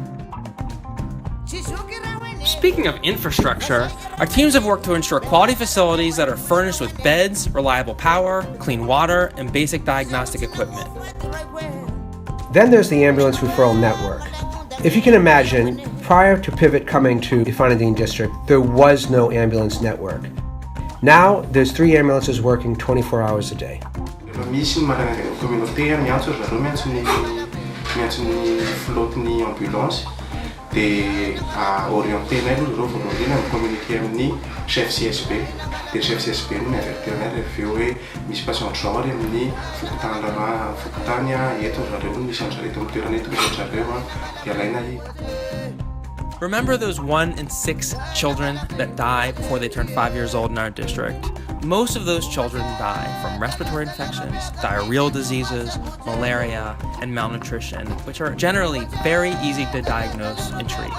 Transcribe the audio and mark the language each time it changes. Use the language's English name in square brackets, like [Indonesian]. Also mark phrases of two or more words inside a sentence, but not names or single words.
[English] Speaking of infrastructure, our teams have worked to ensure quality facilities that are furnished with beds, reliable power, clean water, and basic diagnostic equipment. Then there's the ambulance referral network. If you can imagine, prior to Pivot coming to Ifanadine District, there was no ambulance network. Now, there's 3 ambulances working 24 hours a day. [Malagasy] Dia orienté nay aloha zareo voalohany amin'ny communiqué amin'ny chef CSB. Dia chef CSB no miavertir anay rehefa hoe misy patient zao ary amin'ny fokotany eto zareo no misy an'zareo eto amin'ny toerana eto misy an'zareo dia alaina [English] Remember those 1 in 6 children that die before they turn 5 years old in our district? Most of those children die from respiratory infections, diarrheal diseases, malaria, and malnutrition, which are generally very easy to diagnose and treat.